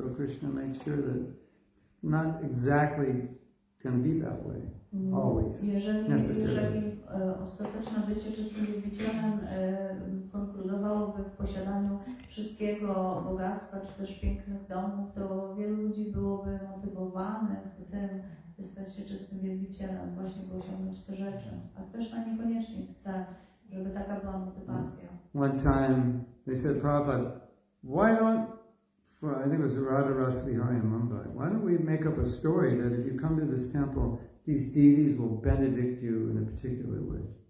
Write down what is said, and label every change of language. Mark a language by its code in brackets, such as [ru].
[en] So Krishna makes sure that not exactly going to be that way, always, [pl] Jeżeli ostateczne bycie czystym wielbicielem konkludowałoby w posiadaniu wszystkiego, bogactwa czy też pięknych domów, to wielu ludzi byłoby motywowanych tym, by stać się czystym wielbicielem, właśnie by osiągnąć te rzeczy. A Krishna niekoniecznie chce, żeby taka była motywacja. [en] One time they said, Prabhupada, why don't, I think it was Radharasa Vihari in Mumbai, why don't we make up a story that if you come to this temple, these deities will benedict you in a particular way?